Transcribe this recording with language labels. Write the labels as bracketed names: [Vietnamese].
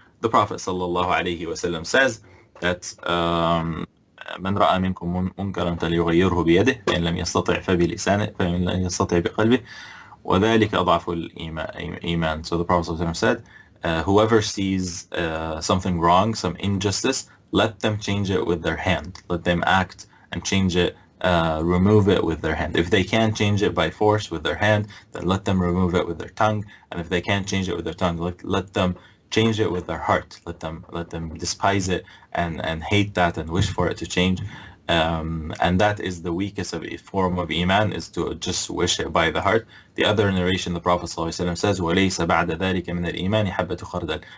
[English] The Prophet sallallahu alaihi wasallam says that [Arabic] من رأى منكم منكرا فليغيره بيده فإن لم يستطع فبلسانه فإن لم يستطع بقلبه وذلك أضعف الإيمان. [English] So the Prophet ﷺ said, whoever sees something wrong, some injustice, let them change it with their hand. Let them act and change it, remove it with their hand. If they can't change it by force with their hand, then let them remove it with their tongue. And if they can't change it with their tongue, let them change it with their heart. Let them despise it and hate that and wish for it to change. And that is the weakest form of iman, is to just wish it by the heart. The other narration, the Prophet ﷺ says, [Arabic] وَلَيْسَ بَعْدَ ذَلِكَ مِنَ الْإِيمَانِ حَبَّةُ خَرْدَلٍ.